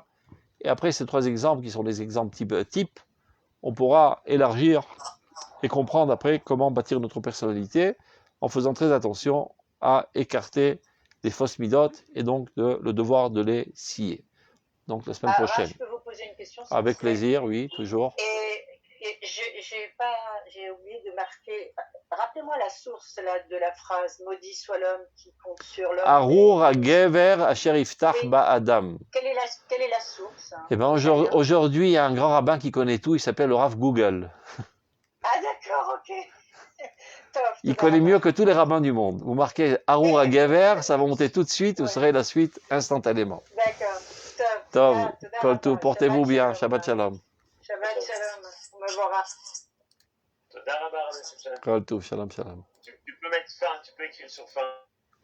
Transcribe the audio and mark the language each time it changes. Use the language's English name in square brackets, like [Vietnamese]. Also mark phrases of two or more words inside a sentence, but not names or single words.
[French] Et après ces 3 exemples qui sont les exemples type, on pourra élargir et comprendre après comment bâtir notre personnalité en faisant très attention à écarter les fausses midotes et donc le devoir de les scier. Donc la semaine prochaine. Je peux vous poser une question, avec plaisir, oui, toujours. Et Et j'ai oublié de marquer. Rappelez-moi la source là, de la phrase maudit soit l'homme qui compte sur l'homme. [Hebrew] ארור הגבר אשר יבטח [French] Oui. [Hebrew] ba'adam. [French] Quelle est la source hein? Eh ben aujourd'hui, il y a un grand rabbin qui connaît tout, il s'appelle le Rav Google. Ah d'accord, ok. Top, Il connaît mieux que tous les rabbins du monde. Vous marquez [Hebrew] ארור הגבר, [French] ça va monter tout de suite, vous Ouais. saurez la suite instantanément. D'accord, top. Tov, [Hebrew] Toda [French] kol tout, [Hebrew] rabba, [French] portez-vous bien, [Hebrew] Shabbat שבת שלום. שבת שלום. [French] On me verra. [Hebrew] תודה רבה, רבי שמעון. [French] Kol tout, [Hebrew] שלום שלום. [French] Tu peux mettre fin, tu peux écrire sur fin.